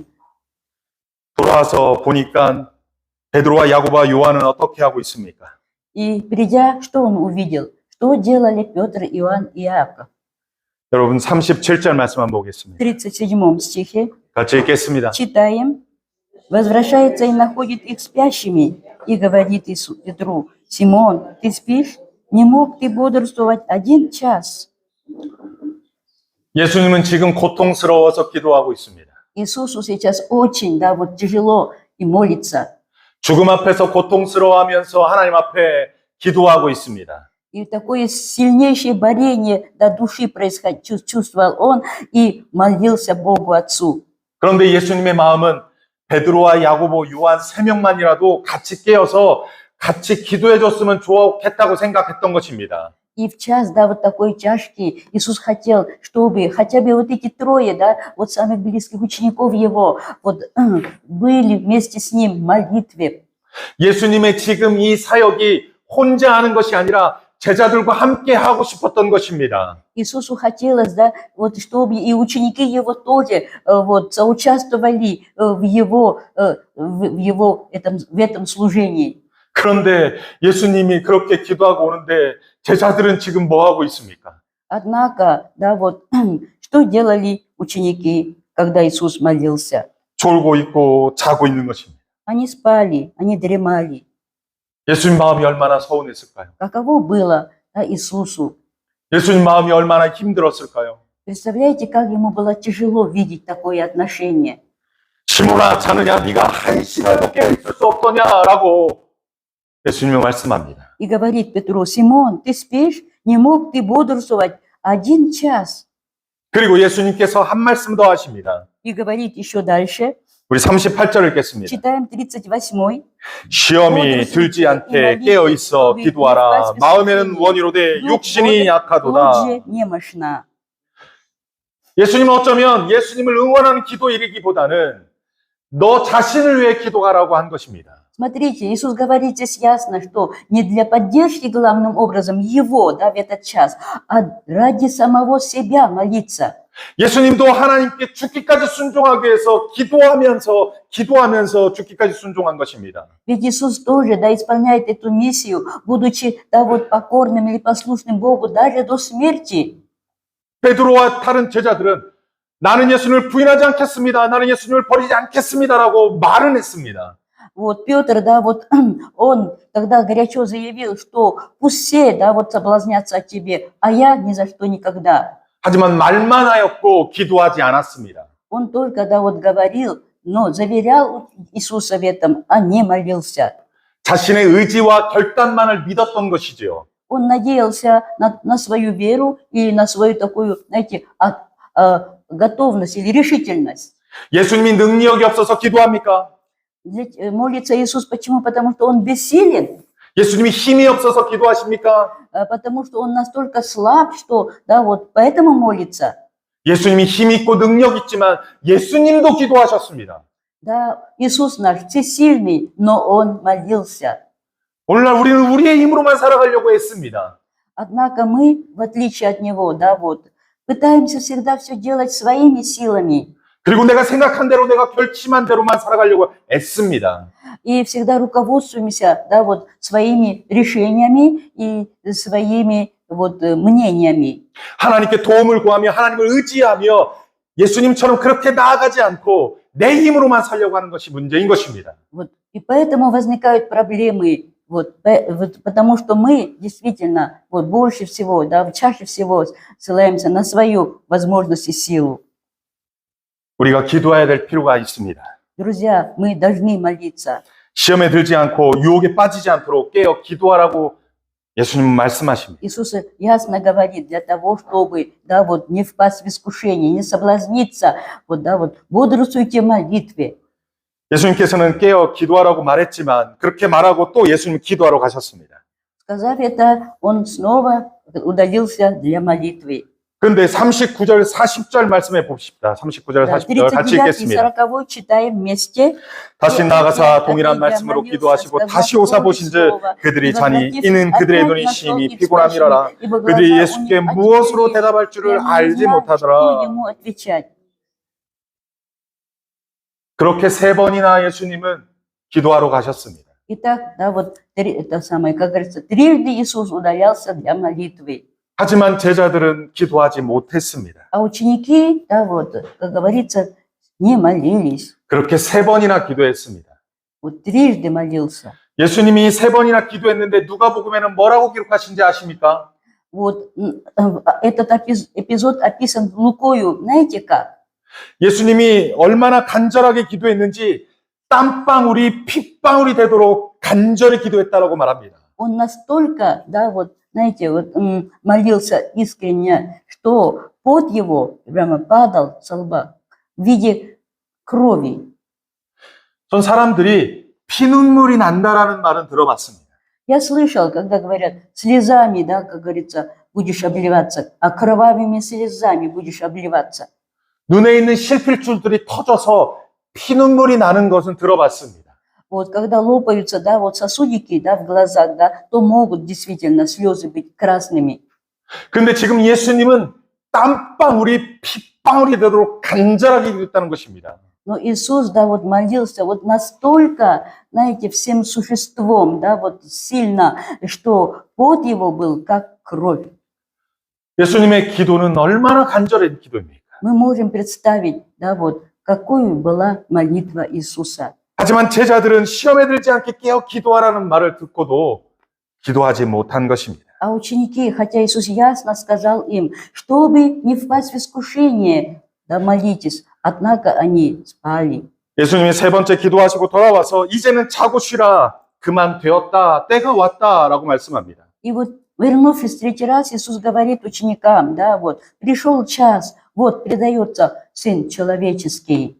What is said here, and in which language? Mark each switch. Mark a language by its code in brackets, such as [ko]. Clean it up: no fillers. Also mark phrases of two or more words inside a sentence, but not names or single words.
[ko] 돌아와서 보니까 베드로와 야고보와 요한은 어떻게 하고 있습니까? [ru] И придя, что он увидел? Что делали Петр, Иоанн и Иаков? [ko] 여러분 37절 말씀 한번 보겠습니다. [ru] В 37 стихе [ko] 같이 읽겠습니다. [ru] читаем. Возвращается и находит их спящими, и говорит Иисус Петру Симон, ты спишь? Не мог ты бодрствовать 1 час? [ko] 예수님은 지금 고통스러워서 기도하고 있습니다. [ru] Иисусу сейчас очень, да, вот тяжело и молится. [ko] 죽음 앞에서 고통스러워하면서 하나님 앞에 기도하고 있습니다. [ru] И такое сильнейшее борение до души чувствовал он и молился Богу Отцу. [ko] 그런데 예수님의 마음은 베드로와 야고보, 요한 3명만이라도 같이 깨어서 같이 기도해 줬으면 좋겠다고 생각했던 것입니다. [ru] И в час, да, вот такой тяжкий, Иисус хотел, чтобы хотя бы вот эти трое, да, вот самых близких учеников Его, вот были вместе с Ним в молитве. [ko] 예수님의 지금 이 사역이 혼자 하는 것이 아니라 제자들과 함께 하고 싶었던 것입니다. [ru] Иисусу хотелось, да, вот чтобы и ученики Его тоже вот соучаствовали в этом служении. [ko] 그런데 예수님이 그렇게 기도하고 오는데 제자들은 지금 뭐 하고 있습니까? [ru] Однако, да, вот что делали ученики, когда Иисус молился? [ko] 졸고 있고 자고 있는 것입니다. [ru] Они спали, они дремали. [ko] 예수님 마음이 얼마나 서운했을까요? [ru] Каково было, да, Иисусу? [ko] 예수님 마음이 얼마나 힘들었을까요? [ru] Представляете, как ему было тяжело видеть такое отношение. [ko] 시몬아 자느냐 네가 1시간도 깨어있을 수 없더냐라고 예수님이 말씀합니다. [ru] И говорит Петру: Симон, ты спишь? Не мог ты бодрствовать 1 час? [ko] 그리고 예수님께서 한 말씀 더 하십니다. [ru] И говорит еще дальше. [ko] 우리 38절을 읽겠습니다. [ru] Читаем 38. [ko] 시험이 들지 않게 깨어있어 기도하라. 마음에는 원이로되 육신이 약하도다. [ru] Тут же немощна. [ko] 예수님은 어쩌면 예수님을 응원하는 기도이기보다는 너 자신을 위해 기도하라고 한 것입니다. [ru] Смотрите, Иисус говорит здесь ясно, что не для поддержки главным образом Его, да, в этот час, а ради самого себя молиться. [ko] 예수님도 하나님께 죽기까지 순종하기 위해서 기도하면서 죽기까지 순종한 것입니다. [ru] Ведь Иисус тоже, да, исполняет эту миссию, будучи, да, вот покорным или послушным Богу даже до смерти. [ko] 베드로와 다른 제자들은 나는 예수님을 부인하지 않겠습니다. 나는 예수님을 버리지 않겠습니다라고 말은 했습니다. [ru] Вот Петр, да, вот он тогда горячо заявил, что пусть все, да, вот соблазнятся от тебе, а я ни за что никогда. [ko] 하지만 말만 하였고 기도하지 않았습니다. [ru] Он только, да, вот говорил, но заверял Иисуса в этом, а не молился. [ko] 자신의 의지와 결단만을 믿었던 것이지요. [ru] Он надеялся на свою веру и на свою такую, знаете, готовность или решительность. [ko] 예수님이 능력이 없어서 기도합니까? [ru] Молится Иисус почему? Потому что Он бессилен. [ko] 예수님이 힘이 없어서 기도하십니까? [ru] Потому что Он настолько слаб, что, да, вот поэтому молится. [ko] 예수님이 힘 있고 능력 있지만 예수님도 기도하셨습니다. [ru] Да, Иисус наш всесильный, но Он молился. [ko] 오늘날 우리는 우리의 힘으로만 살아가려고 했습니다. [ru] Однако мы, в отличие от Него, да, вот, пытаемся всегда все делать своими силами. [ko] 그리고 내가 생각한 대로 내가 결심한 대로만 살아가려고 애씁니다. [ru] И всегда руководствуемся, да, вот, своими решениями и своими вот, мнениями. [ko] 하나님께 도움을 구하며 하나님을 의지하며 예수님처럼 그렇게 나아가지 않고 내 힘으로만 살려고 하는 것이 문제인 것입니다. [ru] Вот, и поэтому возникают проблемы, вот, потому что мы действительно вот, больше всего, да, чаще всего ссылаемся на свою возможность и силу. [ko] 우리가 기도해야 될 필요가 있습니다. [ru] Друзья, мы должны молиться. [ko] 시험에 들지 않고 유혹에 빠지지 않도록 깨어 기도하라고 예수님은 말씀하십니다. [ru] Иисус ясно говорит, для того, чтобы, да, вот, не впасть в искушение, не соблазниться, вот, да, вот, бодрствуйте в молитве. [ko] 예수님께서는 깨어 기도하라고 말했지만 그렇게 말하고 또 예수님 기도하러 가셨습니다. [ru] Сказав это, он снова удалился для молитвы. [ko] 그런데 39절, 40절 말씀해 봅시다. 39절, [ru] Да, [ko] 40절 같이 [ru] 39 и [ko] 읽겠습니다. [ru] 40 читаем вместе. [ko] 다시 나가사 동일한 말씀으로 기도하시고 다시 오사 보신즉 그들이 자니 이는 그들의 눈이 심히 피곤함이라라. 그들이 예수께 무엇으로 대답할 줄을 알지 못하더라. 그렇게 3번이나 예수님은 기도하러 가셨습니다. [ru] Итак, да, вот это самое, как говорится, трижды Иисус удалялся для молитвы. [ko] 하지만 제자들은 기도하지 못했습니다. [ru] А ученики, да, вот, как говорится, не молились. [ko] 그렇게 3번이나 기도했습니다. [ru] Вот трижды молился. [ko] 예수님이 3번이나 기도했는데 누가복음에는 뭐라고 기록하신지 아십니까? [ru] Вот этот эпизод описан Лукою, знаете как? [ko] 예수님이 얼마나 간절하게 기도했는지 땀방울이 핏방울이 되도록 간절히 기도했다라고 말합니다. [ru] Он настолько, да, вот, знаете, вот, молился искренне, что пот его прямо падал со лба в виде крови. [ko] 전 사람들이 피눈물이 난다라는 말은 들어봤습니다. [ru] Я слышал, когда говорят, слезами, да, как говорится, будешь обливаться, а кровавыми слезами будешь обливаться. [ko] 눈에 있는 실핏줄들이 터져서 피눈물이 나는 것은 들어봤습니다. [ru] Вот, когда лопаются, да, вот сосудики, да, в глазах, да, то могут действительно слезы быть красными. [ko] 근데 지금 예수님은 땀방울이 핏방울이 되도록 간절하게 기도했다는 것입니다. [ru] Но Иисус, да, вот молился вот настолько, знаете, всем существом, да, вот сильно, что пот его был как кровь. [ko] 예수님의 기도는 얼마나 간절한 기도입니까? [ru] Мы можем представить, да, вот, какой была молитва Иисуса. [ko] 하지만 제자들은 시험에 들지 않게 깨어 기도하라는 말을 듣고도 기도하지 못한 것입니다. [ru] А ученики, хотя Иисус ясно сказал им, чтобы не впасть в искушение, да, молитесь, однако они спали. [ko] 예수님이 3번째 기도하시고 돌아와서 이제는 자고 쉬라. 그만 되었다. 때가 왔다라고 말씀합니다. [ru] И вот, вернувшись в третий раз, Иисус говорит ученикам, да, вот, пришел час, вот, предается Сын Человеческий.